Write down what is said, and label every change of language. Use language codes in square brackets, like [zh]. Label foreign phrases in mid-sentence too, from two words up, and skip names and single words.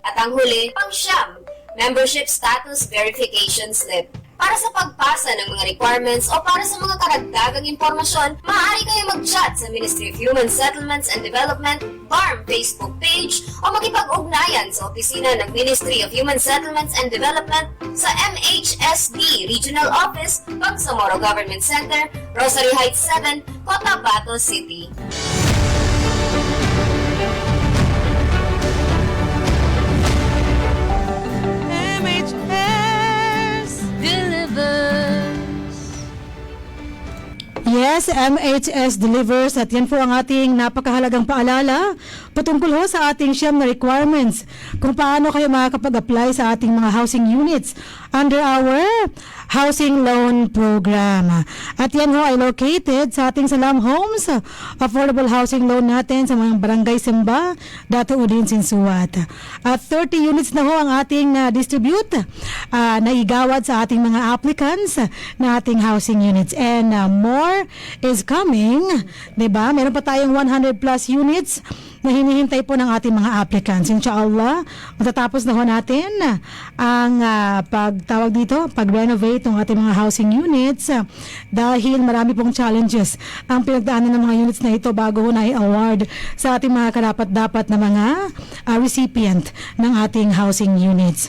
[tl] At ang huli, pang-siyam, [en] membership status verification slip. [tl] Para sa pagpasa ng mga requirements o para sa mga karagdagang impormasyon, maaari kayo mag-chat sa Ministry of Human Settlements and Development, BARM Facebook page o makipag-ugnayan sa opisina ng Ministry of Human Settlements and Development sa MHSD Regional Office, Bangsamoro Government Center, Rosary Heights 7, Cotabato City. Yes, [en] MHS delivers [tl] at yan po ang ating napakahalagang paalala patungkol sa ating siyam na requirements kung paano kayo makakapag-apply sa ating mga [en] housing units under our housing loan program. [tl] At yan ay located sa ating Salam Homes, [en] affordable housing loan [tl] natin sa mga barangay Simba, Dato Udin Sinsuat. At 30 units na ang ating distribute na igawad sa ating mga applicants na ating [en] housing units. And more is coming, [tl] diba? Meron pa tayong 100 plus units na hinihintay po ng ating mga applicants. [ar] إن شاء الله, [tl] matatapos na ho natin ang pag-renovate ng ating mga [en] housing units [tl] dahil marami pong challenges ang pinagdaanan ng mga units na ito bago ho na i-award sa ating mga karapat-dapat na mga recipient ng ating [en] housing units.